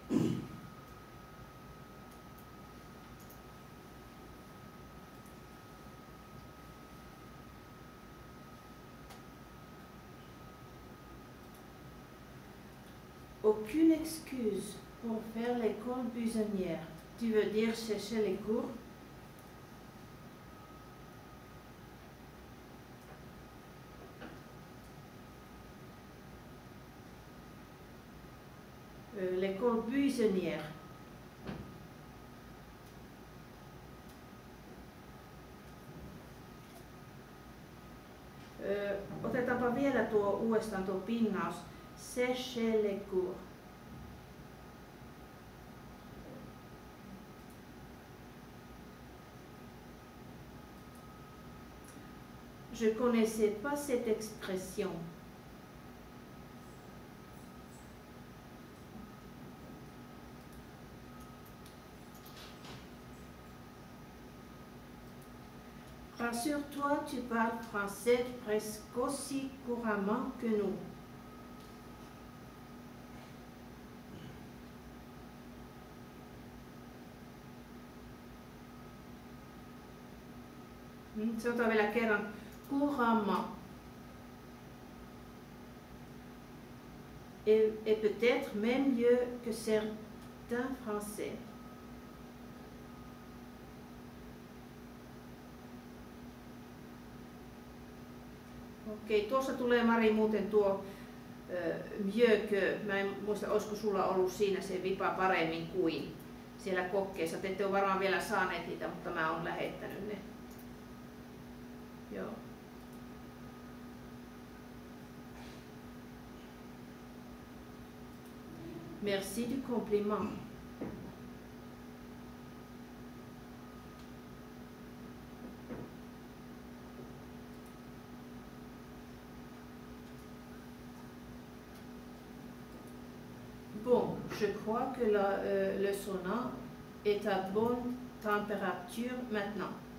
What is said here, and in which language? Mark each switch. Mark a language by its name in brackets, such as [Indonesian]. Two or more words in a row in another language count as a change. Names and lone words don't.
[French] Aucune excuse pour faire l'école buissonnière. Tu veux dire chercher les cours? L'école buissonnière. [Finnish] Otetaanpa vielä tuo uudestaan tuo pinnaus. [French] Sécher les cours. Je ne connaissais pas cette expression. Rassure-toi, tu parles français presque aussi couramment que nous. [Finnish] Sanotaan vielä kerran. [French] Couramment. et peut-être même mieux que certains Français. [Finnish] Okei, tuossa tulee Mari muuten tuo [French] mieux que, [Finnish] mä en muista olisiko sulla ollut siinä se vipa paremmin kuin siellä kokkeessa. Te ette ole varmaan vielä saaneet niitä, mutta mä oon lähettänyt ne. Joo. [French] Merci du compliment. Bon, je crois que le sauna est à bonne température maintenant.